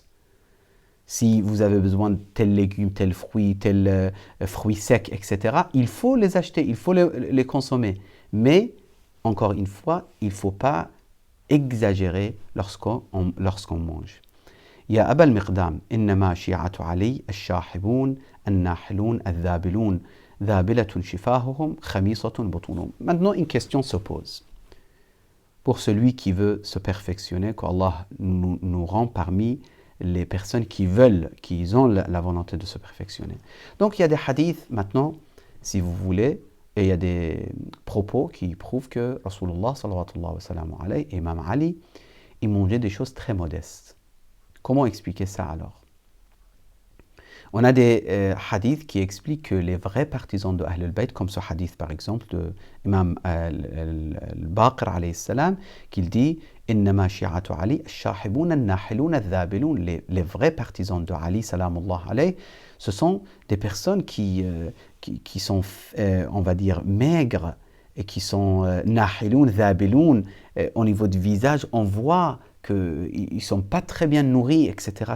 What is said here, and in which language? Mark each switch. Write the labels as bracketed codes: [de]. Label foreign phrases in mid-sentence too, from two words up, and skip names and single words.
[fr] Si vous avez besoin de tels légumes, tels fruits secs, etc., il faut les acheter, il faut les consommer. Mais, encore une fois, il ne faut pas exagérer lorsqu'on mange. [ar] يا أبا المقدام إنما شيعة علي الشاحبون الناحلون الذابلون ذابلة شفاههم خميصة بطونهم. [fr] Maintenant, une question se pose. Pour celui qui veut se perfectionner, qu'Allah nous rend parmi les personnes qui ont la volonté de se perfectionner. Donc il y a des hadiths maintenant, si vous voulez, et il y a des propos qui prouvent que Rasulullah [ar] صلى الله عليه و [fr] et Imam Ali, ils mangeaient des choses très modestes. Comment expliquer ça alors? On a des hadiths qui expliquent que les vrais partisans de Ahl al-Bayt, comme ce hadith par exemple de Imam al-Baqir [ar] عليه السلام, [fr] qu'il dit [ar] إنما شيعة علي الشاحبون الناحلون الذابلون. [fr] Les vrais partisans de Ali, [ar] سلام الله عليه, [fr] ce sont des personnes qui qui sont, on va dire, maigres, et qui sont [ar] ناحلون ذابلون, [fr] au niveau du visage, on voit qu'ils ne sont pas très bien nourris, etc.